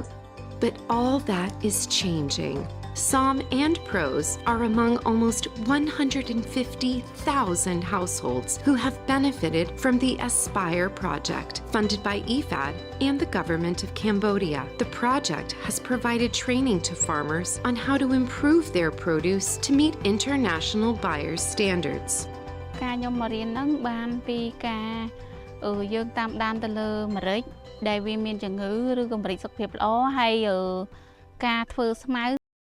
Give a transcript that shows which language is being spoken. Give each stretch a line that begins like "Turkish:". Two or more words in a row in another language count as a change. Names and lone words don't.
English: But all that is changing. Som and Pros are among almost 150,000 households who have benefited from the Aspire project, funded by IFAD and the government of Cambodia. The project has provided training to farmers on how to improve their produce to meet international buyers' standards.
Khmer: ការខ្ញុំមករៀនហ្នឹងបានពីការយើងតាមដានទៅលើម្រេចដែលវាមានជំងឺឬក៏ម្រេចសុខភាពល្អហើយការធ្វើស្មៅ